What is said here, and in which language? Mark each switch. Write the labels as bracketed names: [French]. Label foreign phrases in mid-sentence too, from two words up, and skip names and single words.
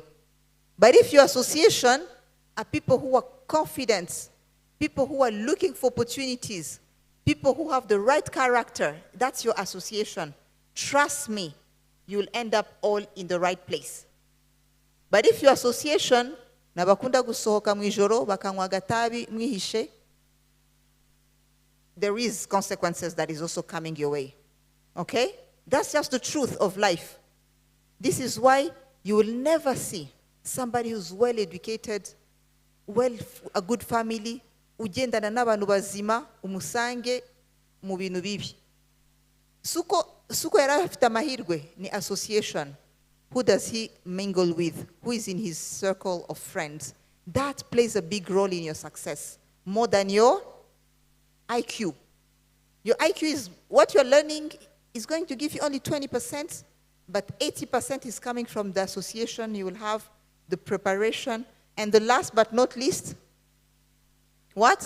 [English] But if your association are people who are confident, people who are looking for opportunities, people who have the right character, that's your association. Trust me, you'll end up all in the right place. But if your association, [Kinyarwanda] nabakunda gusohoka mwijoro, bakanywa agatabi mwihishe, [English] there is consequences that is also coming your way. Okay? That's just the truth of life. This is why you will never see somebody who's well educated, a good family, [Kinyarwanda] ugendana n'abantu bazima, umusange mu bintu bibi. Suko yari afite amahirwe ni association. [English] Who does he mingle with? Who is in his circle of friends? That plays a big role in your success, more than your IQ. Your IQ is what you're learning is going to give you only 20%, but 80% is coming from the association you will have, the preparation, and the last but not least, what?